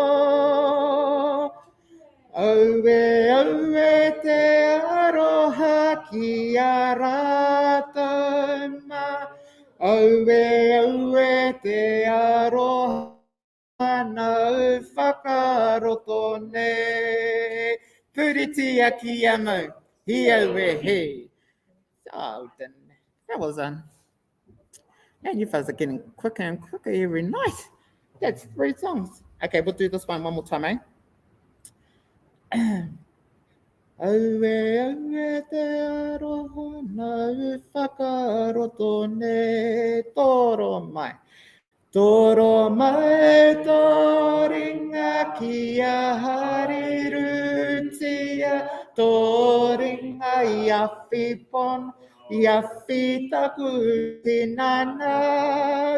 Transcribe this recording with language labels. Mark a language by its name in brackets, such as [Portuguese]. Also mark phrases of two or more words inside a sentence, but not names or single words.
[Māori] Aue aue te aroha ki a rātou. Aue aue te aroha na whakaroto nei. Puritia ki a mau, hi aue he. [English] Oh, that was man, you guys are getting quicker and quicker every night. That's 3 songs. Okay, we'll do this one more time, [Māori] Aue aue te aroha na whakaroto nei. Toro mai. Toro mai tō ringa ki a hariru tia tō ringa ia whi pono ia whi tapu tinana.